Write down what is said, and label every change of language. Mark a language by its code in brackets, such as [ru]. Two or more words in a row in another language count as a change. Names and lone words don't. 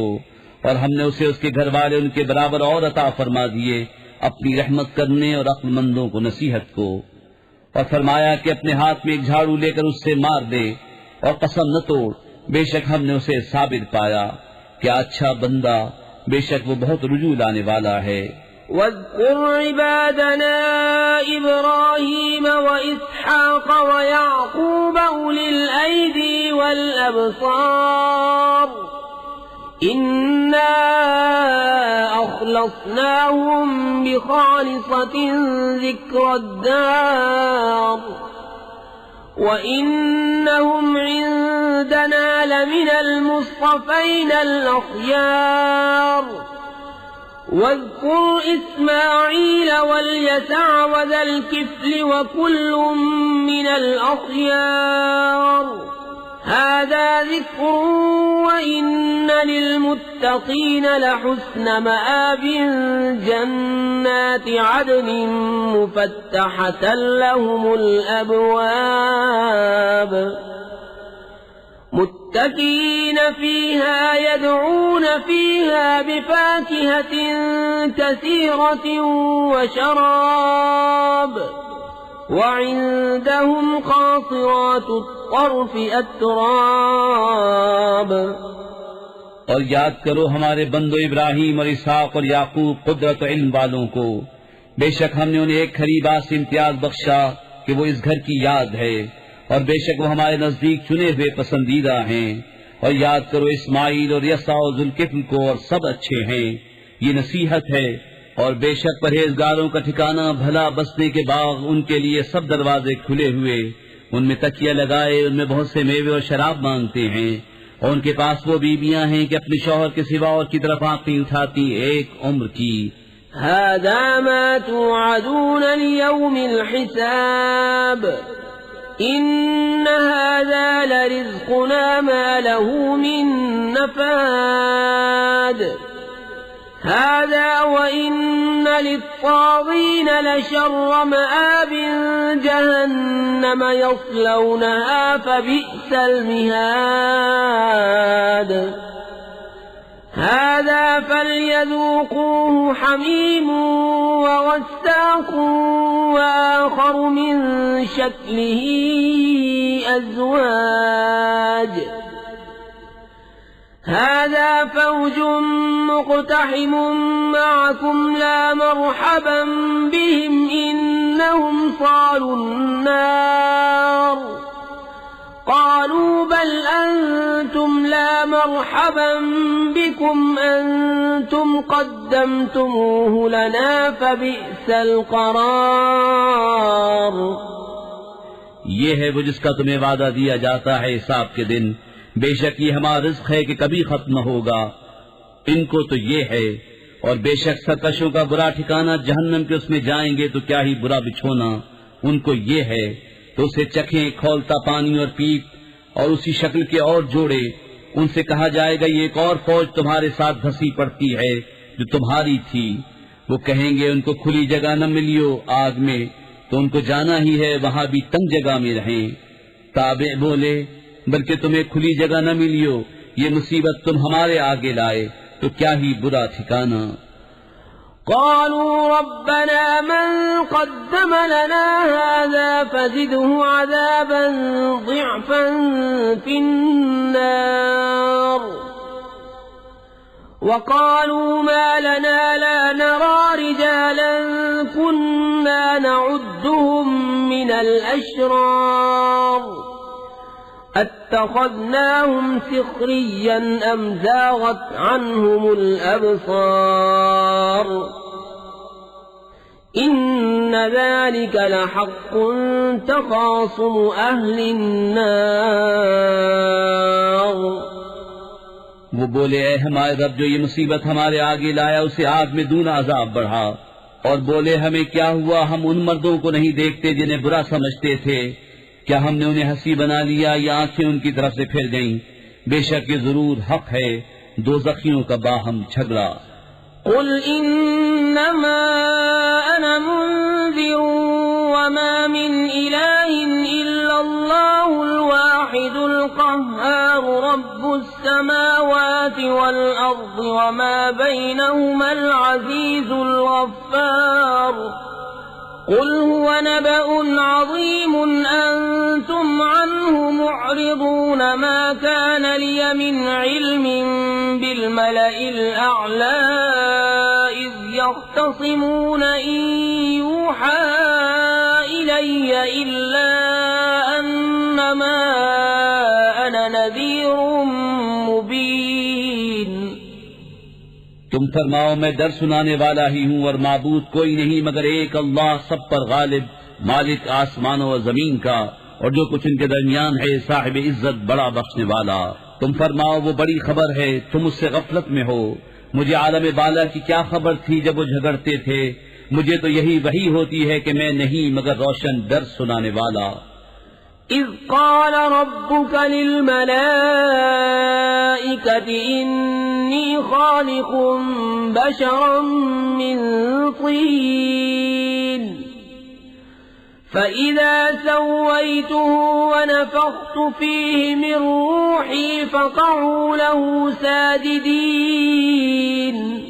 [ur] اور ہم نے اسے اس کے گھر والے ان کے برابر اور عطا فرما دیے، اپنی رحمت کرنے اور عقلمندوں کو نصیحت کو. اور فرمایا کہ اپنے ہاتھ میں ایک جھاڑو لے کر اس سے مار دے اور قسم نہ توڑ، بیشک ہم نے اسے صابر پایا. کیا اچھا بندہ، بیشک وہ بہت رجوع لانے والا ہے. [ar] واذكر عبادنا إبراهيم وإسحاق ويعقوب أولي الأيدي والأبصار إنا أخلصناهم بخالصة ذكرى الدار وإنهم عندنا لمن المصطفين الأخيار. واذكر إسماعيل واليسع وذا الكفل وكل من الأخيار هذا ذكر وإن للمتقين لحسن مآب جنات عدن مفتحة لهم الأبواب متكئين فيها يدعون فيها بفاكهة كثيرة وشراب وعندهم قاصرات الطرف أتراب. [ur] اور یاد کرو ہمارے بندو ابراہیم اور اسحاق اور یعقوب قدرت اور علم والوں کو، بیشک ہم نے انہیں ایک کھری بات سے امتیاز بخشا کہ وہ اس گھر کی یاد ہے، اور بیشک وہ ہمارے نزدیک چنے ہوئے پسندیدہ ہیں. اور یاد کرو اسماعیل اور یسع اور ذوالکفل کو، اور سب اچھے ہیں. یہ نصیحت ہے اور بیشک پرہیزگاروں کا ٹھکانا بھلا بسنے کے باغ ان کے لیے سب دروازے کھلے ہوئے، ان میں تکیہ لگائے، ان میں بہت سے میوے اور شراب مانگتے ہیں، اور ان کے پاس وہ بیبیاں ہیں کہ اپنے شوہر کے سوا اور کی طرف آنکھیں اٹھاتیں ایک عمر کی. [ar] هذا ما توعدون ليوم الحساب إن هذا لرزقنا ما له من نفاد هذا وإن للطاغين لشر مآب جهنم يصلونها فبئس المهاد هذا فليذوقوه حميم وغساق وآخر من شكله أزواج هذا فوج مقتحم معكم لا مرحبا بهم إنهم صالو النار قالوا بل أنتم لا مرحبا بكم أنتم قدمتموه لنا فبئس القرار. [ur] یہ ہے وہ جس کا تمہیں وعدہ دیا جاتا ہے حساب کے دن. بیشک یہ ہمارا رزق ہے کہ کبھی ختم نہ ہوگا. ان کو تو یہ ہے، اور بیشک سرکشوں کا برا ٹھکانا جہنم کے، اس میں جائیں گے تو کیا ہی برا بچھونا ان کو یہ ہے. تو اسے چکھیں کھولتا پانی اور پیپ اور اسی شکل کے اور جوڑے. ان سے کہا جائے گا یہ ایک اور فوج تمہارے ساتھ دھنسی پڑتی ہے جو تمہاری تھی. وہ کہیں گے ان کو کھلی جگہ نہ ملیو آگ میں، تو ان کو جانا ہی ہے وہاں بھی تنگ جگہ میں رہیں. تابع بولے بلکہ تمہیں کھلی جگہ نہ ملیو، یہ مصیبت تم ہمارے آگے لائے تو کیا ہی برا ٹھکانا. [ar] قالوا ربنا من قدم لنا هذا فزده عذابا ضعفا في النار وقالوا ما لنا لا نرى رجالا كنا نعدهم من الأشرار أتخذناهم سخريا أم زاغت عنهم الأبصار إن ذلك لحق تخاصم أهل النار. [ur] وہ بولے اے ہمارے رب، جو یہ مصیبت ہمارے آگے لایا اسے آگ میں دونا عذاب بڑھا. اور بولے ہمیں کیا ہوا، ہم ان مردوں کو نہیں دیکھتے جنہیں برا سمجھتے تھے. کیا ہم نے انہیں ہنسی بنا لیا یا آنکھیں ان کی طرف سے پھر گئیں? بیشک یہ ضرور حق ہے دوزخیوں کا باہم جھگڑا. [ar] قل إنما أنا منذر وما من إله إلا الله الواحد القهار رب السماوات والأرض وما بينهما العزيز الغفار. قل هو نبأ عظيم أنتم عنه معرضون ما كان لي من علم بالملإ الأعلى إذ يختصمون إن يوحى إلي إلا أنما أنا نذير مبين. [ur] تم فرماؤ میں ڈر سنانے والا ہی ہوں اور معبود کوئی نہیں مگر ایک اللہ، سب پر غالب، مالک آسمانوں اور زمین کا اور جو کچھ ان کے درمیان ہے، صاحب عزت بڑا بخشنے والا. تم فرماؤ وہ بڑی خبر ہے، تم اس سے غفلت میں ہو. مجھے عالم بالا کی کیا خبر تھی جب وہ جھگڑتے تھے. مجھے تو یہی وحی ہوتی ہے کہ میں نہیں مگر روشن ڈر سنانے والا. [ar] إذ قال ربك للملائكة إني خالق بشرا من طين فإذا سويته ونفخت فيه من روحي فقعوا له ساجدين.